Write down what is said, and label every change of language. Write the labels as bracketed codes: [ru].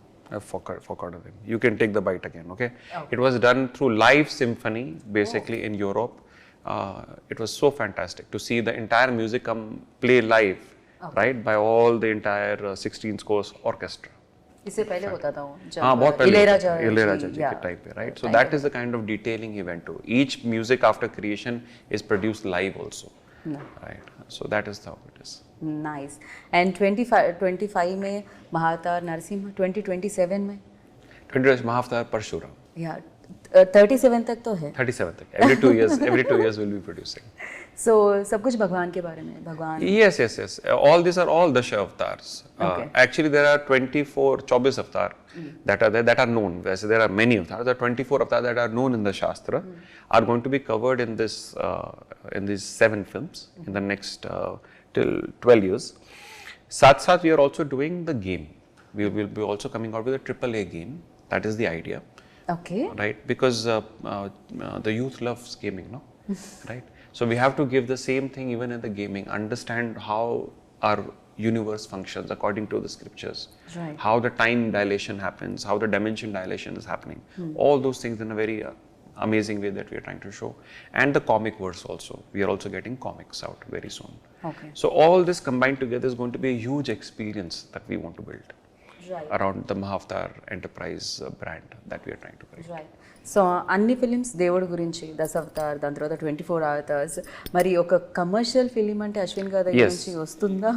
[en] I forgot of him. You can take the bite again, okay? It was done through live symphony, basically in Europe. It was so fantastic to see the entire music come play live, right, by all the entire 16 scores orchestra. [hi] इससे पहले होता था वो बहुत पहले इलैयाराजा जी के type पे, [en] right? So Right. that is the kind of detailing he went to. Each music after creation is produced live also, right? So that is how it is. Nice. [hi] And 25 में महावतार नरसिम्हा, 2027 में [en] 20 Mahavatar Parshuram. [hi] या 37 तक तो है. 37 तक. [en] Every 2 years we'll be producing. [hi] So सब कुछ भगवान के बारे में, भगवान. [en] Yes. All these are all Dasha avatars. Actually, there are 24 avatars that are there, that are known. There are many avatars. There are 24 avatars that are known in the Shastra, are going to be covered in this in these 7 films in the next till 12 years. Sath, we are also doing the game. We will be also coming out with a AAA game. That is the idea. Okay. Right, because the youth loves gaming, no? Right. So we have to give the same thing even in the gaming. Understand how our universe functions according to the scriptures. Right. How the time dilation happens, how the dimension dilation is happening. All those things in a very amazing way that we are trying to show. And the comic verse also. We are also getting comics out very soon. Okay. So all this combined together is going to be a huge experience that we want to build. Right. Around the Mahavatar enterprise brand that we are trying to create. Right. [te] So అన్ని films దేవుడి గురించి, దశావతార్, దాని తర్వాత 24 hours, మరి ఒక commercial film అంటే అశ్విన్ గారి దగ్గర నుంచి వస్తుందా?